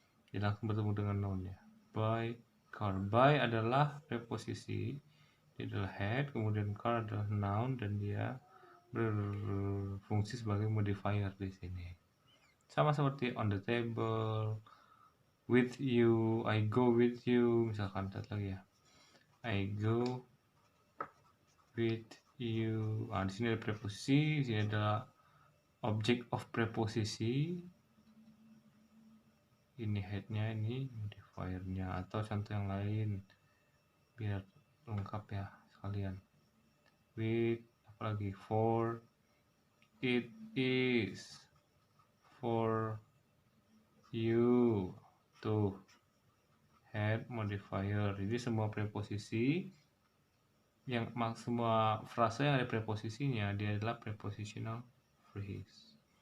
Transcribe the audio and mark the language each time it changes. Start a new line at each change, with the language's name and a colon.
Indonesian: Jadi langsung bertemu dengan noun-nya. By car. By adalah preposisi, dia adalah head, kemudian car adalah noun, dan dia berfungsi sebagai modifier di sini. Sama seperti on the table, with you,
English: I go with you,
Indonesian: misalkan satu lagi ya, I go with you. Di sini ada preposisi, di sini ada object of preposisi. Ini headnya, ini modifiernya. Atau contoh yang lain biar lengkap ya sekalian.
English: With, apalagi, for, it is, for you.
Indonesian: Tuh, head modifier. Jadi semua preposisi yang semua frase yang ada preposisinya, dia adalah prepositional phrase.